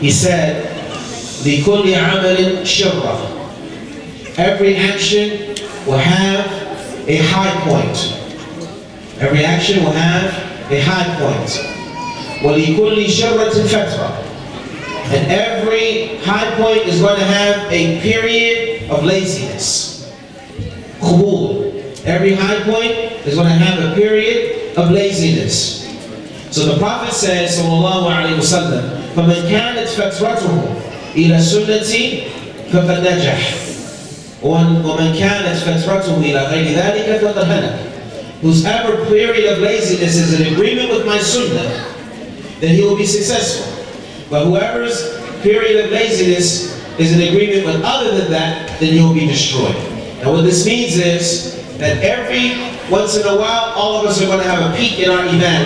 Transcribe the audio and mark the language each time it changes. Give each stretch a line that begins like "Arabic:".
English: He said,
Arabic: لِكُلِّ عَمَلٍ شِرَّةٍ.
English: Every action will have a high point. Every action will have a high point.
Arabic: وَلِكُلِّ شَرَّةٍ فَتْرَةٍ.
English: And every high point is going to have a period of laziness. Khubul. Every high point is going to have a period of laziness. So the Prophet says, sallallahu alayhi wa sallam,
Arabic: فَمَنْ كَانَتْ فَتْرَتُهُ إِلَى سُنَّتِي فَقَدْ نَجَحَ وَمَنْ كَانَتْ فَتْرَتُهُ إِلَى غَيْرِ ذَلِكَ فَقَدْ هَلَكَ.
English: Whosever period of laziness is in agreement with my sunnah, then he will be successful. But whoever's period of laziness is in agreement with other than that, then he'll be destroyed. And what this means is that every once in a while, all of us are going to have a peak in our Iman.